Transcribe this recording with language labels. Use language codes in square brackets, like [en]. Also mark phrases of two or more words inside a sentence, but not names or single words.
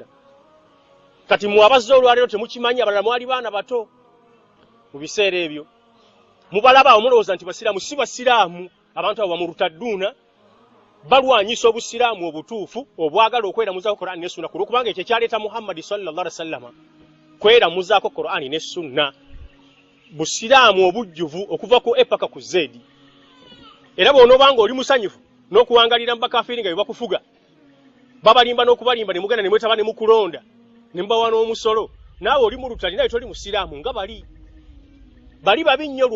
[lg] Kati mu abazze olwaleero temukimanyi abalala mwali baana bato mu biseera ebyo mubalaba omulowooza nti basiraamu si basiraamu. Abantu abo bamurutadduuna balwanyisa obusiraamu obutuufu obwagala okweramuzaako Qur'ani ne Sunna kulokubanga ekyo kyaleeta Muhammad [ar] صلى الله عليه وسلم [lg] kweramuzaako Qur'ani ne Sunna busiraamu obujjuvu okuva ku epaka ku zedi. Era bw'onoobanga oli musanyufu n'okuwangalira mu bakafiri nga bebakufuga babalimba n'okubalimba ne mugenda ne mwetaba ne mukulonda ne mubawa n'omusolo naawe oli mu lutali naye toli musiraamu nga bali babi nnyo.